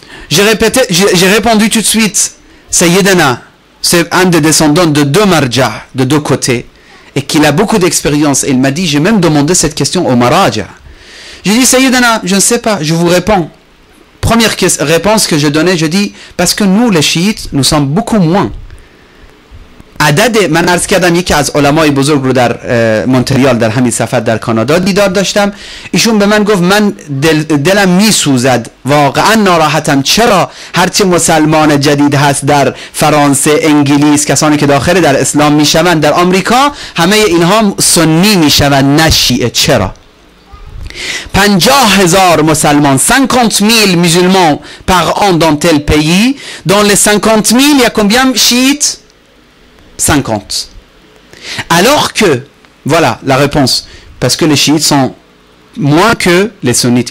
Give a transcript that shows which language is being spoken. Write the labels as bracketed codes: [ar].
[fr] J'ai répondu tout de suite, Sayyidana, c'est un des descendants de deux marja, de deux côtés, et qu'il a beaucoup d'expérience. Et il m'a dit, j'ai même demandé cette question au maraja. J'ai dit, Sayyidana, je ne sais pas, je vous réponds. Première réponse que je donnais, je dis, parce que nous, les chiites, nous sommes beaucoup moins. [fa] عدد من عرض کردم یکی از علمای بزرگ رو در مونتریال در همین سفر در کانادا دیدار داشتم. ایشون به من گفت من دلم میسوزد، واقعا ناراحتم. چرا هرچی مسلمان جدید هست در فرانسه، انگلیس، کسانی که داخل در اسلام میشوند در آمریکا، همه اینها سنی میشوند نه شیعه. چرا؟ [fr] 50,000 musulmans, 50,000 musulmans par an dans tel pays. Dans les 50,000, il y a combien chiites? 50. Alors que, voilà la réponse, parce que les chiites sont moins que les sunnites.